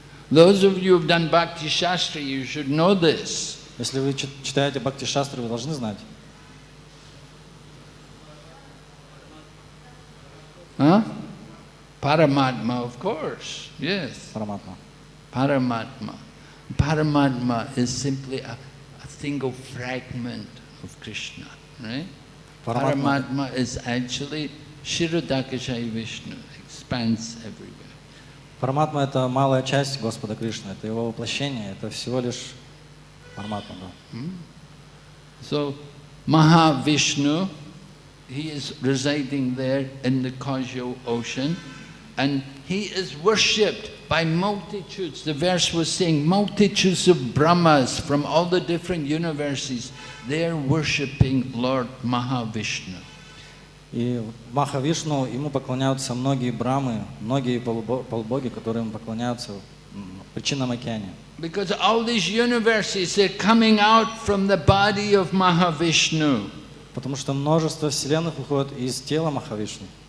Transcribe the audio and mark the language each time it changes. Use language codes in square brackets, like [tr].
[en] Those of you who've done Bhakti Shastra, you should know this. [ru] Если вы читаете Бхакти Шастры, вы должны знать. Huh? [en] Paramatma, of course, yes. [ru] Параматма. [en] Paramatma. Paramatma is simply a single fragment of Krishna, right? Paramatma is actually Shirodakashayi Vishnu, expands everywhere. [ru] Параматма — это малая часть Господа Кришны, это его воплощение, это всего лишь Параматма. Да. [en] So, Mahavishnu, he is residing there in the causal ocean, and he is worshipped by multitudes. The verse was saying multitudes of Brahmas from all the different universes. They are worshipping Lord Mahavishnu. [ru] И Махавишну, ему поклоняются многие брамы, многие полубоги, которые ему поклоняются в причинном океане. [en] Because all these universes are coming out from the body of Mahavishnu. [ru] Потому что множество вселенных выходит из тела Махавишну.